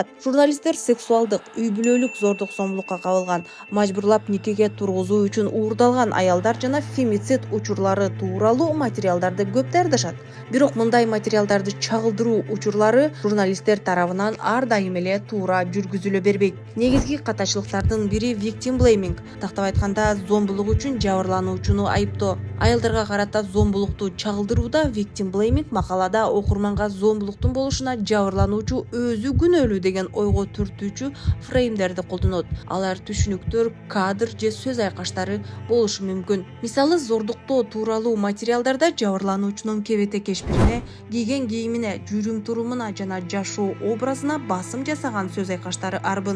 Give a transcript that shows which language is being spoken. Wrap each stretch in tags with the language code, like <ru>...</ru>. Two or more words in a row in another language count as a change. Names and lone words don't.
<ky>Журналисттер сексуалдык, үй бүлөлүк зордук зомбулукка кабылган, мажбурлап никеге тургузуу үчүн уурдалган аялдар жана фемицид учурлары тууралуу материалдарды көп даярдашат. Бирок мындай материалдарды чагылдыруу учурлары журналисттер тарабынан ар дайым эле туура жүргүзүлө бербейт. Негизги катачылыктардын бири</ky> <en>victim blaming,</en> <ky>тактап айтканда зомбулук үчүн жабырлануучуну айыптоо. Аялдарга карата зомбулукту чагылдырууда</ky> <en>victim blaming</en> <ky>макалада окурманга зомбулуктун болушуна жабырлануучу өзү күнөөлүү деген ойго түртүүчү фреймдерди колдонот. Алар түшүнүктөр, кадр же сөз айкаштары болушу мүмкүн. Мисалы, зордуктоо тууралуу материалдарда жабырлануучунун кебете кешпирине, кийген кийимине, жүрүм турумуна жана жашоо образына басым жасаган сөз айкаштары арбын.</ky>